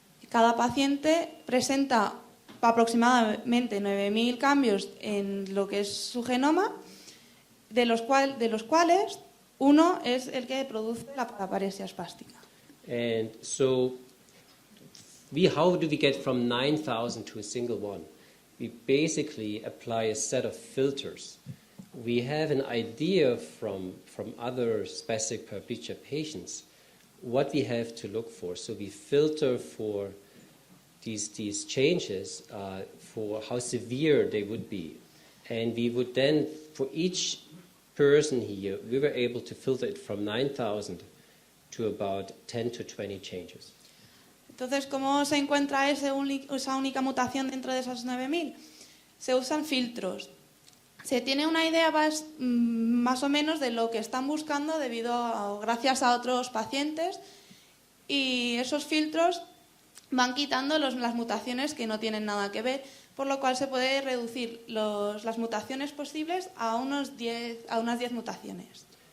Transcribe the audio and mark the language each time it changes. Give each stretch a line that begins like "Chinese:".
Spanish: Cada paciente presenta aproximadamente 9.000 cambios en lo que es su genoma, de los cuales uno es el que produce la paraparesia espástica.
English: And so, how do we get from 9,000 to a single one? We basically apply a set of filters. We have an idea from other spastic paraplegia patients what we have to look for. So we filter for these changes for how severe they would be. And we would then, for each person here, we were able to filter it from 9,000 to about 10 to 20 changes.
Spanish: Entonces, ¿cómo se encuentra esa única mutación dentro de esas 9.000? Se usan filtros. Se tiene una idea más o menos de lo que están buscando gracias a otros pacientes, y esos filtros van quitando las mutaciones que no tienen nada que ver, por lo cual se puede reducir las mutaciones posibles a unas 10 mutaciones.